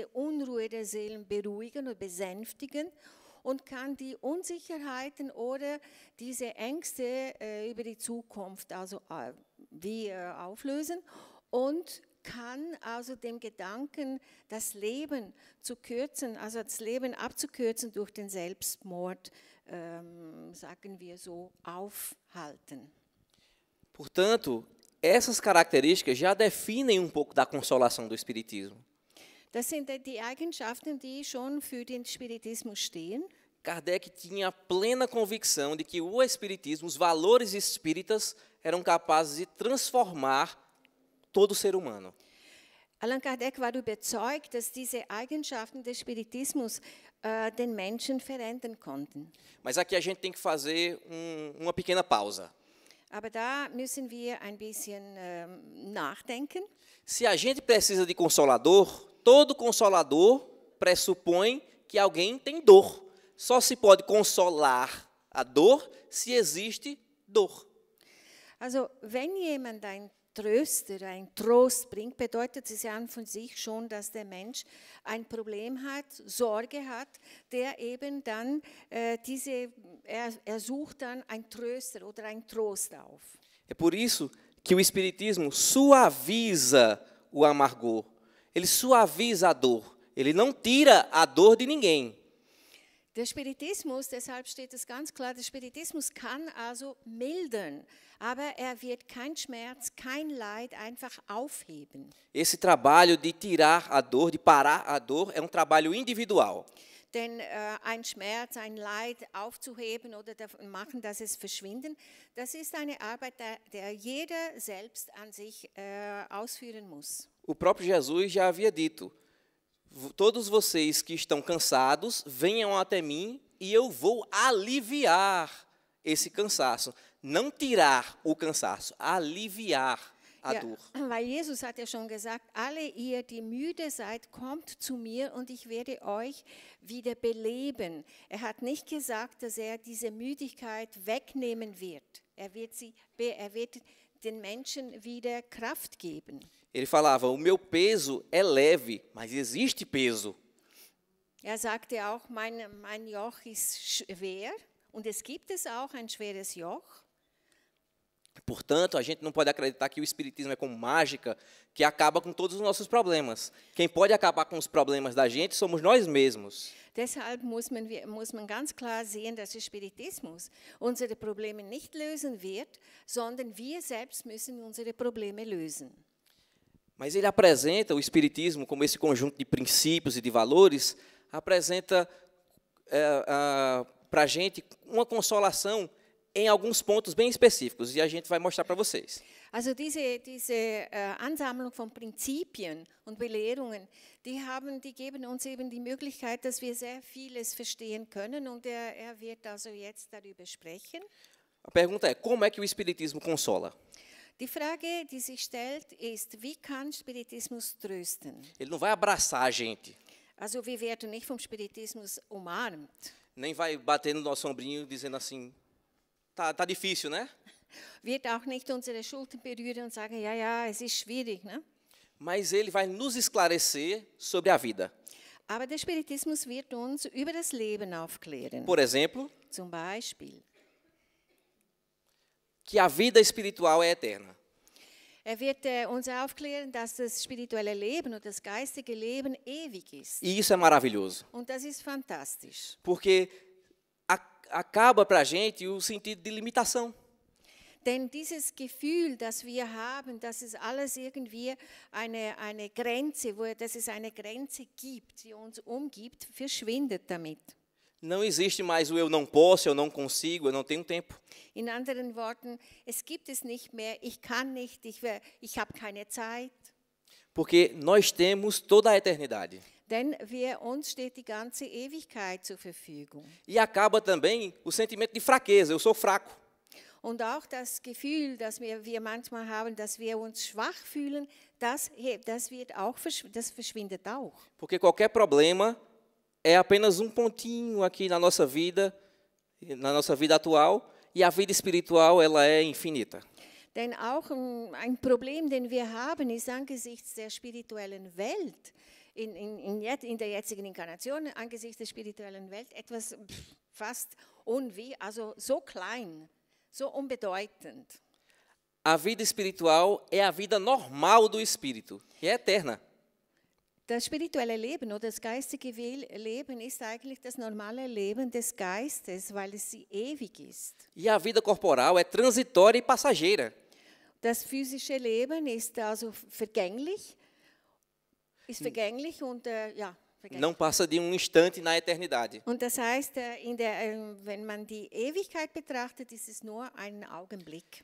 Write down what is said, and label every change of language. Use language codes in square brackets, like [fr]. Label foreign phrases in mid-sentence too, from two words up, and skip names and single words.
[de] Unruhe der Seelen beruhigen und besänftigen und kann die Unsicherheiten oder diese Ängste über die Zukunft auflösen und kann also dem Gedanken, das Leben zu kürzen, also das Leben abzukürzen durch den Selbstmord, sagen wir so, aufhalten. [pt] Portanto, essas características já definem pouco da consolação do Espiritismo. [de] Das sind die Eigenschaften, die schon für den Spiritismus stehen. [pt] Kardec tinha plena convicção de que o Espiritismo, os valores espíritas, eram capazes de transformar todo ser humano. [de] Allan Kardec war überzeugt, dass diese Eigenschaften des Spiritismus den Menschen verändern konnten. [pt] Mas aqui a gente tem que fazer uma pequena pausa. [de] Aber da müssen wir ein bisschen nachdenken. [pt] Se a gente precisa de consolador, todo consolador pressupõe que alguém tem dor. Só se pode consolar a dor se existe dor. [de] Also, wenn jemand ein Tröster, ein Trost bringt, bedeutet es ja an von sich schon, dass der Mensch ein Problem hat, Sorge hat, der eben dann er sucht dann ein Tröster oder ein Trost auf. [pt] É por isso que o Espiritismo suaviza o amargor. Ele suaviza a dor. Ele não tira a dor de ninguém. [de] Der Spiritismus, deshalb steht es ganz klar, der Spiritismus kann also mildern, aber er wird kein Schmerz, kein Leid einfach aufheben. [pt] Esse trabalho de tirar a dor, de parar a dor, é trabalho individual. [de] Denn ein Schmerz, ein Leid aufzuheben oder machen, dass es verschwinden, das ist eine Arbeit, der jeder selbst an sich ausführen muss. [pt] O próprio Jesus já havia dito: todos vocês que estão cansados, venham até mim e eu vou aliviar esse cansaço. Não tirar o cansaço, aliviar a dor. [de] Weil Jesus hat ja schon gesagt, alle ihr, die müde seid, kommt zu mir und ich werde euch wieder beleben. Er hat nicht gesagt, dass er diese Müdigkeit wegnehmen wird. Er wird den Menschen wieder Kraft geben. [pt] Ele falava: o meu peso é leve, mas existe peso. [de] Er sagte auch, mein Joch ist schwer und es gibt auch ein schweres Joch. [pt] Portanto, a gente não pode acreditar que o Espiritismo é como mágica, que acaba com todos os nossos problemas. Quem pode acabar com os problemas da gente somos nós mesmos. [de] Deshalb muss man ganz klar sehen, dass der Spiritismus unsere Probleme nicht lösen wird, sondern wir selbst müssen unsere Probleme lösen. [pt] Mas ele apresenta o Espiritismo como esse conjunto de princípios e de valores, apresenta para a gente uma consolação em alguns pontos bem específicos, e a gente vai mostrar para vocês. [de] Also diese Ansammlung von Prinzipien und Belehrungen, die geben uns eben die Möglichkeit, dass wir sehr vieles verstehen können, und er wird also jetzt darüber sprechen. [pt] A pergunta é, como é que o Espiritismo consola? [de] Die Frage, die sich stellt, ist, wie kann Spiritismus trösten? [pt] Ele não vai abraçar a gente, [de] Also wir werden nicht vom Spiritismus umarmt. [pt] nem vai bater no nosso ombrinho dizendo assim, tá difícil, né? [de] Wird auch nicht unsere Schultern berühren und sagen, ja, ja, es ist schwierig, ne? [pt] Mas ele vai nos esclarecer sobre a vida. [de] Aber der Spiritismus wird uns über das Leben aufklären. [pt] Por exemplo, [de] Zum Beispiel. [pt] que a vida espiritual é eterna. [de] Er wird uns aufklären, dass das spirituelle Leben und das geistige Leben ewig ist. [pt] E isso é maravilhoso, [de] Und das ist fantastisch. [pt] porque acaba para a gente o sentido de limitação. [de] Denn dieses Gefühl, das wir haben, dass es alles irgendwie eine Grenze, dass es eine Grenze gibt, die uns umgibt, verschwindet damit. [pt] Não existe mais o eu não posso, eu não consigo, eu não tenho tempo. [de] In anderen Worten, es gibt es nicht mehr, ich kann nicht, ich habe keine Zeit. [pt] Porque nós temos toda a eternidade. [de] Denn uns steht die ganze Ewigkeit zur Verfügung. [pt] E acaba também o sentimento de fraqueza, eu sou fraco. [de] Und auch das Gefühl, das wir manchmal haben, dass wir uns schwach fühlen, das verschwindet auch. [pt] Porque qualquer problema é apenas um pontinho aqui na nossa vida atual, e a vida espiritual ela é infinita. [de] Denn auch ein Problem, den wir haben, ist angesichts der spirituellen Welt, in der jetzigen Inkarnation, angesichts der spirituellen Welt, etwas fast also so klein, so unbedeutend. [pt] A vida espiritual é a vida normal do espírito, e é eterna. [de] Das spirituelle Leben oder das geistige Leben ist eigentlich das normale Leben des Geistes, weil es ewig ist. [pt] E a vida corporal é transitória e passageira. [de] Das physische Leben ist also vergänglich und vergänglich. [pt] Não passa de um instante na eternidade. [de] Und das heißt, wenn man die Ewigkeit betrachtet, ist es nur ein Augenblick.